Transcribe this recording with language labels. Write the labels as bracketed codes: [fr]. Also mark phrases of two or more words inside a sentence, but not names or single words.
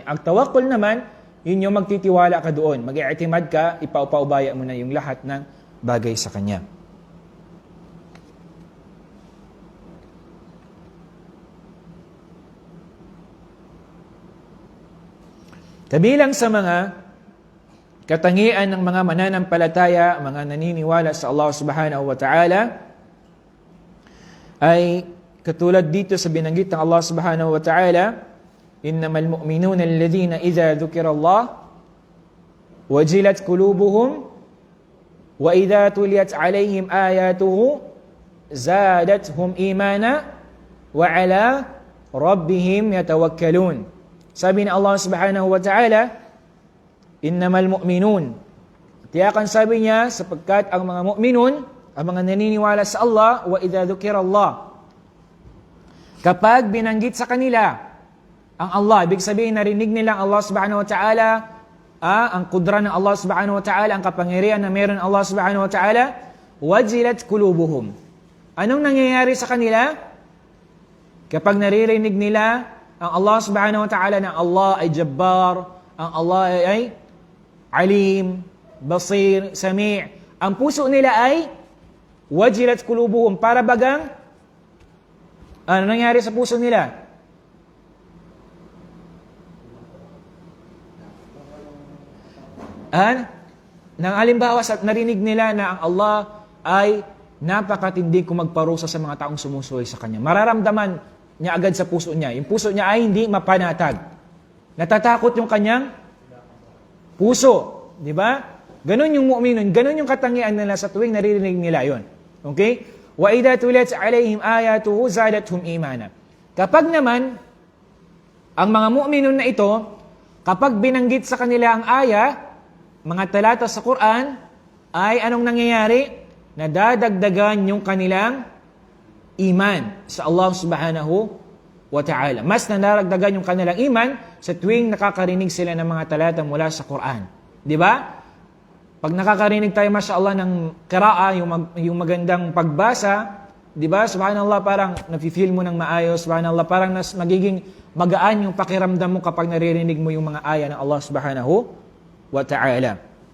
[tl] Ang tawakkul naman, yun yung magtitiwala ka doon. Mag-i'timad ka, ipaubaya mo na yung lahat ng bagay sa kanya. Kabilang sa mga katangian ng mga mananampalataya, mga naniniwala sa Allah [ar] سبحانه وتعالى, [tl] ay katulad dito sa binanggit ng Allah [ar] سبحانه وتعالى، إنما المؤمنون الذين إذا ذكر الله وجلت قلوبهم وإذا تليت عليهم آياته زادتهم إيمانا وعلى ربهم يتوكلون. [tl] Sabi ni [ar] Allah سبحانه وتعالى، إنما المؤمنون. [tl] Tiyakan sabi niya, sapagkat ang mga mu'minun, ang mga naniniwala sa Allah, [ar] وإذا ذكر الله, [tl] kapag binanggit sa kanila ang Allah, ibig sabihin narinig nila ang Allah [ar] سبحانه وتعالى, [tl] ang kudra ng Allah [ar] سبحانه وتعالى, [tl] ang kapangyarihan na meron Allah [ar] سبحانه وتعالى, وجلت قلوبهم. [tl] Anong nangyayari sa kanila? Kapag naririnig nila ang Allah [ar] سبحانه وتعالى [tl] na Allah ay Jabbar, ang Allah ay Alim, Basir, Sami', ang puso nila ay [ar] وجلت قلوبهم, [tl] para bagang ano nangyari sa puso nila? Nang halimbawa, narinig nila na ang Allah ay napakatindi kung magparusa sa mga taong sumusuway sa Kanya. Mararamdaman niya agad sa puso niya. Yung puso niya ay hindi mapanatag. Natatakot yung kanyang puso. Di ba? Ganon yung mu'minun. Ganon yung katangian nila sa tuwing naririnig nila yon. Okay? [ar] وإذا تليت عليهم آياته زادتهم إيمانا. [tl] Kapag naman, ang mga mu'minun na ito, kapag binanggit sa kanila ang aya, mga talata sa Quran, ay anong nangyayari? Nadadagdagan yung kanilang iman sa Allah [ar] سبحانه وتعالى. [tl] Mas nandaragdagan yung kanilang iman sa tuwing nakakarinig sila ng mga talata mula sa Quran. Di ba? Pag nakakarinig tayo, mashallah, ng qira'a, yung magandang pagbasa, di ba? Subhanallah, parang nafe-feel mo ng maayos. Subhanallah, parang magiging magaan yung pakiramdam mo kapag naririnig mo yung mga aya ng Allah [ar] سبحانه وتعالى.